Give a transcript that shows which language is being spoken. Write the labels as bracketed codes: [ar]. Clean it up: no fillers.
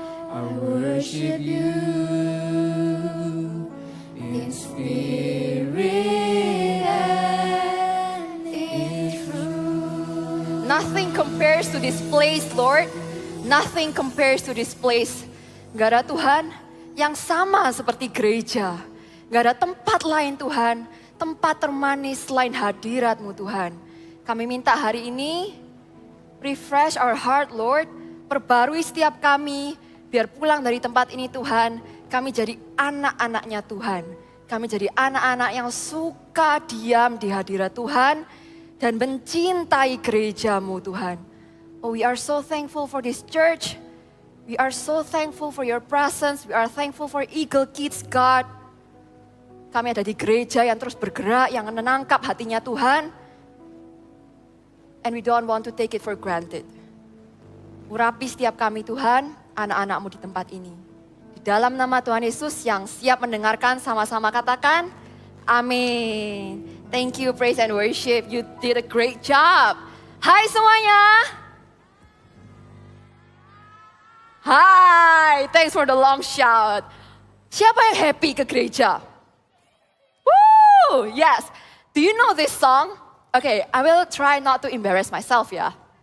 [en] I worship you in spirit and in truth. Nothing compares to this place, Lord. Nothing compares to this place. [id] Gak ada Tuhan yang sama seperti gereja. Gak ada tempat lain Tuhan, tempat termanis selain hadirat-Mu Tuhan. Kami minta hari ini, [en] refresh our heart Lord, [id] perbarui setiap kami, biar pulang dari tempat ini Tuhan, kami jadi anak-anaknya Tuhan. Kami jadi anak-anak yang suka diam di hadirat Tuhan, dan mencintai gereja-Mu Tuhan. [en] Oh, we are so thankful for this church. We are so thankful for your presence. We are thankful for Eagle Kids, God. [id] Kami ada di gereja yang terus bergerak, yang menangkap hatinya Tuhan. [en] And we don't want to take it for granted. [id] Urapi setiap kami Tuhan, anak-anak-Mu di tempat ini. Di dalam nama Tuhan Yesus yang siap mendengarkan, sama-sama katakan, amin. [en] Thank you, praise and worship. You did a great job. [id] Hai semuanya. [en] Hai, thanks for the long shout. [id] Siapa yang happy ke gereja? [en] Woo, yes. Do you know this song? Okay, I will try not to embarrass myself ya.